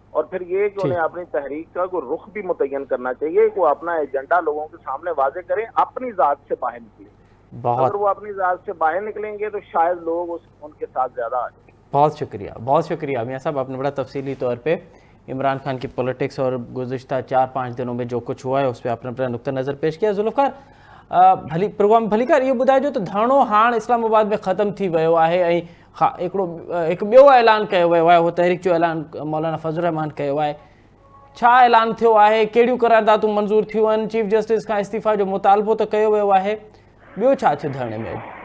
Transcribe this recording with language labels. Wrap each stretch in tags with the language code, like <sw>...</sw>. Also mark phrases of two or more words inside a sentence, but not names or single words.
<ur>اور پھر یہ کہ انہیں اپنی تحریک کا کوئی رخ بھی متعین کرنا چاہیے, کہ وہ اپنا ایجنڈا لوگوں کے سامنے واضح کریں, اپنی ذات سے باہر نکلیں. اگر وہ اپنی ذات سے باہر نکلیں گے تو شاید لوگ ان کے ساتھ زیادہ آ جائیں. بہت شکریہ میاں صاحب, آپ نے بڑا تفصیلی طور پہ عمران خان کی پولیٹکس اور گزشتہ 4-5 دنوں میں جو کچھ ہوا ہے اس پہ آپ نے اپنا نقطہ نظر پیش کیا.</ur> <sd>ذوالفقار پروگرام भलीकार یہ ॿुधाइजो त धाणो हाण इस्लामाबाद में ख़तमु थी वियो आहे, ऐं हिकु ॿियो ऐलान कयो वियो आहे, उहो तहरीक जो ऐलान मौलाना फज़लुर रहमान कयो आहे. छा ऐलान थियो आहे, कहिड़ियूं क़रारदातूं मंज़ूर थियूं आहिनि,</sd> <en>chief justice</en> <sd>खां इस्तीफ़ा जो मुतालबो त कयो वियो आहे, ॿियो छा थियो धरणे में?</sd>